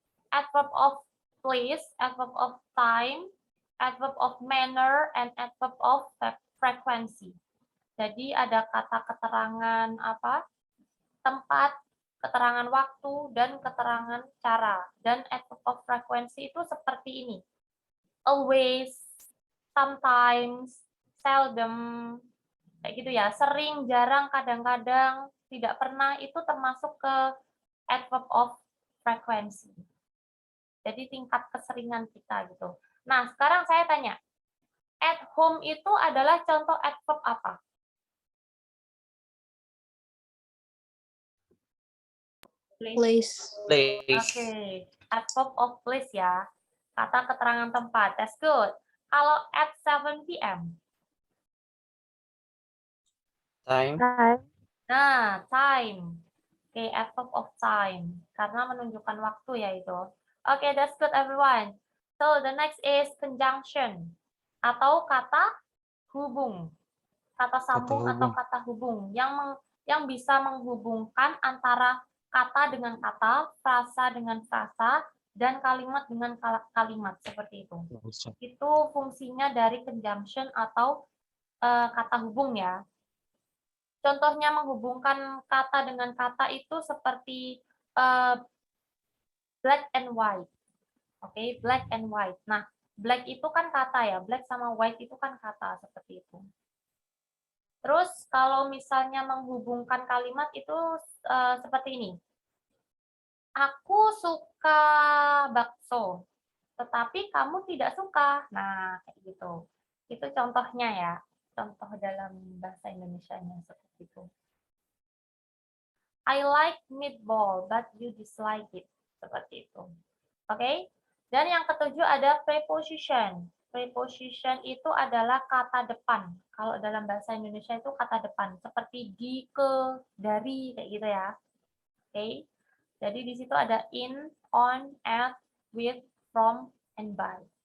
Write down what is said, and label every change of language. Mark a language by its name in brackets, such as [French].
[English] Adverb of place, adverb of time, adverb of manner, and adverb of frequency. [Indonesian] Jadi ada kata keterangan tempat, keterangan waktu, dan keterangan cara. Dan adverb of frequency itu seperti ini. [English] Always, sometimes, seldom, [Indonesian] kayak gitu ya. Sering, jarang, kadang-kadang, tidak pernah, itu termasuk ke adverb of frequency. Jadi tingkat keseringan kita gitu. Nah, sekarang saya tanya, at home itu adalah contoh adverb apa? [English] Place. [Indonesian] Oke, adverb of place ya. Kata keterangan tempat. [English] That's good. [Indonesian] Kalau [English] at 7 p.m. Time. Nah, time. Oke, adverb of time. [Indonesian] Karena menunjukkan waktu ya itu. [English] Oke, that's good everyone. So, the next is conjunction. [Indonesian] Atau kata hubung. Kata sambung atau kata hubung. Yang bisa menghubungkan antara kata dengan kata, frasa dengan frasa, dan kalimat dengan kalimat seperti itu. Itu fungsinya dari conjunction atau kata hubung ya. Contohnya menghubungkan kata dengan kata itu seperti [English] black and white. [Indonesian] Oke, [English] black and white. [Indonesian] Nah, black itu kan kata ya, black sama white itu kan kata seperti itu. Terus kalau misalnya menghubungkan kalimat itu seperti ini. Aku suka bakso, tetapi kamu tidak suka. Nah, kayak gitu. Itu contohnya ya. Contoh dalam bahasa Indonesianya seperti itu. [English] I like meatball, but you dislike it. [Indonesian] Seperti itu. Oke? Dan yang ketujuh ada preposition. Preposition itu adalah kata depan. Kalau dalam bahasa Indonesia itu kata depan. Seperti di, ke, dari, kayak gitu ya. Oke? Jadi di situ ada [English] in, on, at, with, from, and by.